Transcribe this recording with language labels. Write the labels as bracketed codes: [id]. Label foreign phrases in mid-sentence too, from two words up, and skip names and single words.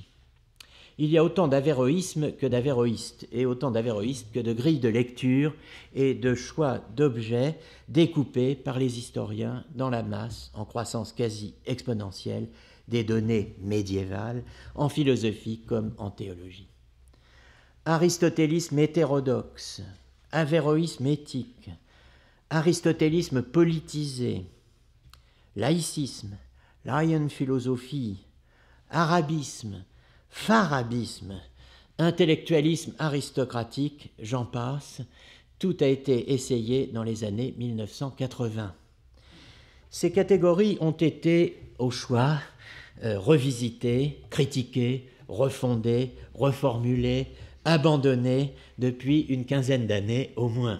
[fr] Il y a autant d'avéroïsme que d'avéroïstes, et autant d'avéroïstes que de grilles de lecture et de choix d'objets découpés par les historiens dans la masse, en croissance quasi exponentielle, des données médiévales, en philosophie comme en théologie. Aristotélisme hétérodoxe, avéroïsme éthique, aristotélisme politisé, laïcisme, laienphilosophie, arabisme, farabisme, intellectualisme aristocratique, j'en passe, tout a été essayé dans les années 1980. Ces catégories ont été, au choix, revisitées, critiquées, refondées, reformulées, abandonnées depuis une quinzaine d'années au moins.